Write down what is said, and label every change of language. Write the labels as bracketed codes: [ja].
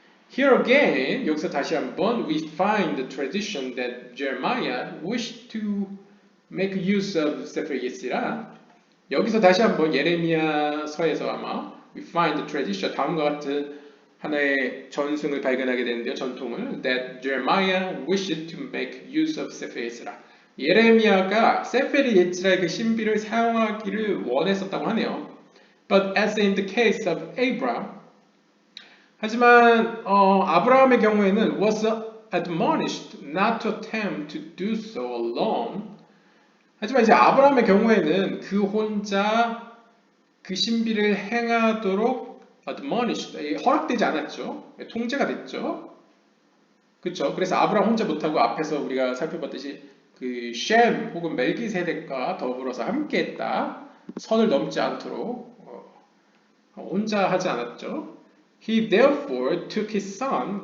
[en] Here again, [ko] 여기서 다시 한번 [en] we find the tradition that Jeremiah wished to make use of Sefer Yetzirah. [ko] 여기서 다시 한번 예레미야서에서 아마 [en] we find the tradition [ko] 다음과 같은 하나의 전승을 발견하게 되는데요. 전통을 [en] that Jeremiah wished to make use of Sefer Yetzirah. [ko] 예레미야가 세페르 예츠라의 그 신비를 사용하기를 원했었다고 하네요. [en] But as in the case of Abraham, [ko] 하지만 아브라함의 경우에는 [en] was admonished not to attempt to do so alone. [ko] 하지만 이제 아브라함의 경우에는 그 혼자 그 신비를 행하도록 admonished, 허락되지 않았죠. 통제가 됐죠. 그렇죠. 그래서 아브라함 혼자 못하고 앞에서 우리가 살펴봤듯이 그 셴 혹은 멜기세덱과 더불어서 함께했다. 선을 넘지 않도록 혼자 하지 않았죠. [en] He therefore took his son.